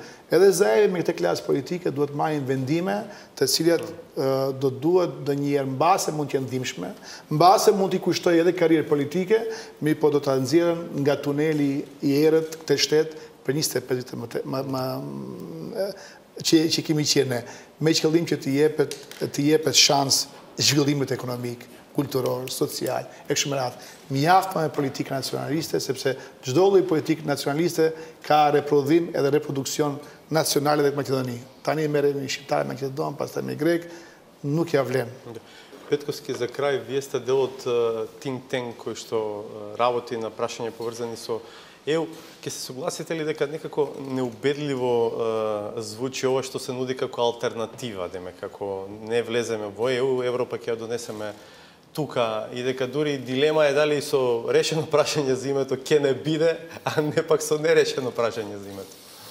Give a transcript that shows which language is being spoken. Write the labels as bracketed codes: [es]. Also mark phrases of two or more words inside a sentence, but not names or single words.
[sq] Edhe Zaevi me këtë klasë politike duhet marrin vendime të cilat do duhet ndonjëherë mbase mund të jenë ndihmshme, mbase mund t'i kushtojë edhe karrierë politike, mirë po do ta nxjerrën nga tuneli i errët këtë shtet për 25 vite që kemi qenë ne, me qëllim që të jepet shans zhvillimit ekonomik, kulturor, social, e kështu me radhë. Mjaft me politikë nacionaliste, sepse çdo lloj politikë nacionaliste ka reprodhim edhe reproduksion nacionale dhe të Maqedoni. Tani merremi shqiptarë Maqedon, pastaj me grek, nuk ja vlen. [mk] Петковски, за крај, вие сте дел од [en] think tank [mk] кој што работи на прашања поврзани со ЕУ. Ке се согласите ли дека некако неубедливо звучи ова што се нуди како алтернатива, деме како не влеземе во ЕУ, Европа ќе ја донесеме тука и дека дури дилема е дали со решено прашање за името ќе не биде, а не пак со нерешено прашање за името.